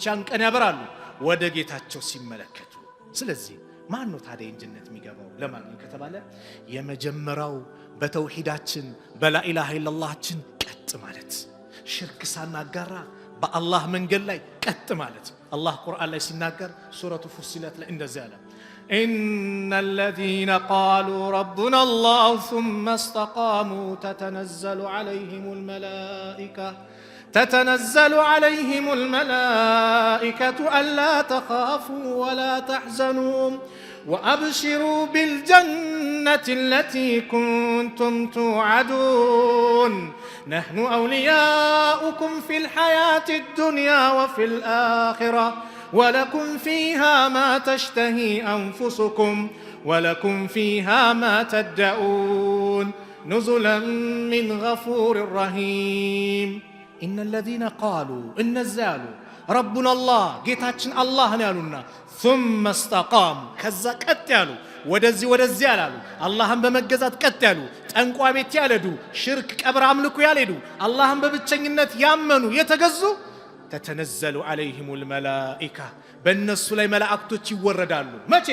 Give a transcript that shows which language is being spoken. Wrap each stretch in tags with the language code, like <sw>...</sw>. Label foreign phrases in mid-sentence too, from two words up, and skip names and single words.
<am>ያን ቀን ያበራሉ ወደ ጌታቸው ሲመለከቱ። ስለዚህ ማን ነው ታዲያ ጀነት የሚገባው ለማግኘት ከተባለ የመጀመሪያው በተውሂዳችን በላኢላሃ ኢላላህችን ቀጥ ማለት ሽርክ ሳናጋራ በአላህ መንገድ ላይ ቀጥ ማለት። አላህ ቁርአን ላይ ሲናገር ሱረቱ ፉሲለት ላይ እንደዚህ አለ</am> <ar>إن الذين قالوا ربنا الله ثم استقاموا تتنزل عليهم الملائكة ألا تخافوا ولا تحزنوا وأبشروا بالجنة التي كنتم توعدون نحن أولياؤكم في الحياة الدنيا وفي الآخرة ولكم فيها ما تشتهي أنفسكم ولكم فيها ما تدعون نزلا من غفور رحيم إن الذين قالوا</ar> <am>እነዚያ ያሉ</am> <ar>ربنا الله</ar> <am>ጌታችን አላህ ነው ያሉና</am> <ar>ثم استقاموا</ar> <am>ከዛ ቀጥ ያሉ ወደዚህ ያላሉ አላህን በመገዛት ቀጥ ያሉ ጠንቋ ቤት ያልሄዱ ሽርክ ቀብር አምልኮ ያልሄዱ አላህን በብቸኝነት ያመኑ የተገዙ</am> <ar>تتنزل عليهم الملائكة</ar> <am>በእነሱ ላይ መላእክቶች ይወረዳሉ። መቼ?</am>